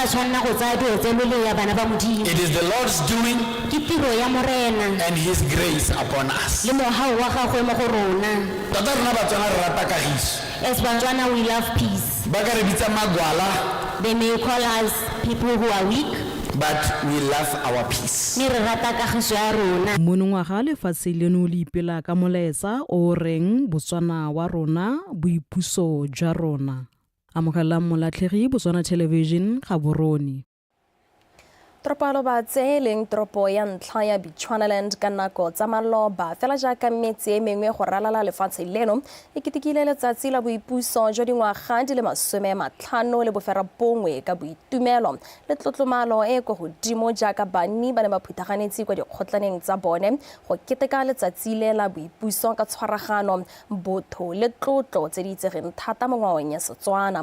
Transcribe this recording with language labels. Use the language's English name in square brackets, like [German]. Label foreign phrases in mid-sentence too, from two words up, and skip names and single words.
[English] It is the Lord's doing and His grace upon us. As Batswana, we love peace. They may call us people who are weak, but we love our peace. [Tswana] Monongwaga lefatshe leno le ipela ka molaetsa o reng Botswana wa rona boipuso jwa rona. Amogela molatlhegi Botswana Television Gaborone. Tropalo ba tse leng tropo ya ntlha ya Bechuanaland ka nako tsa maloba fela jaaka metse e mengwe go ralala lefatshe leno e ketekile letsatsi la boipuso jwa dingwaga di le 50 le bofera bongwe ka boitumelo le tlotlomalo e go godimo jaaka banni ba ne ba phuthaganetse kwa dikgotlaneng tsa bone go keteka letsatsi le la boipuso ka tshwaragano botho le tlotlo tse di itsegeng thata mo ngwaong ya Setswana.